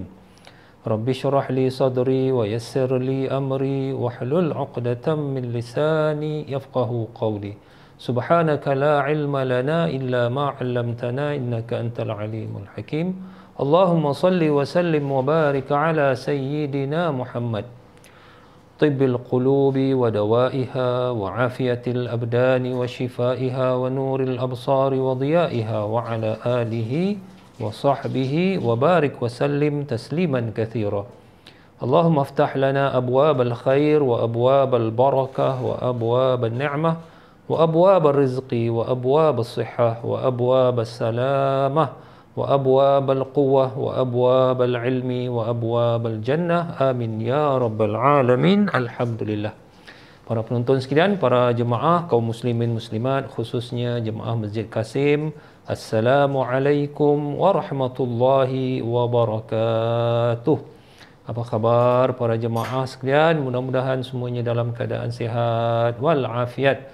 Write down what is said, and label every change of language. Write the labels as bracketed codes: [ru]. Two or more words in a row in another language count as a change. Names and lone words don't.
[ar] رب اشرح لي صدري ويسر لي أمري واحلل عقدة من لساني يفقهوا قولي. سبحانك لا علم لنا إلا ما علمتنا إنك أنت العليم الحكيم. اللهم صل وسلم وبارك على سيدنا محمد. طب القلوب ودوائها وعافية الأبدان وشفائها ونور الأبصار وضيائها وعلى آله وصحبه وبارك وسلم تسليما كثيرا. اللهم افتح لنا أبواب الخير وأبواب البركة وأبواب النعمة وأبواب الرزق وأبواب الصحة وأبواب السلامة وأبواب القوة وأبواب العلم وأبواب الجنة آمين يا رب العالمين. Alhamdulillah. [ms] Para penonton sekalian, para jemaah kaum muslimin muslimat, khususnya jemaah Masjid Kasim, [ar] السلام عليكم ورحمة الله وبركاته. [ms] Apa khabar para jemaah sekalian? Mudah-mudahan semuanya dalam keadaan sihat walafiat.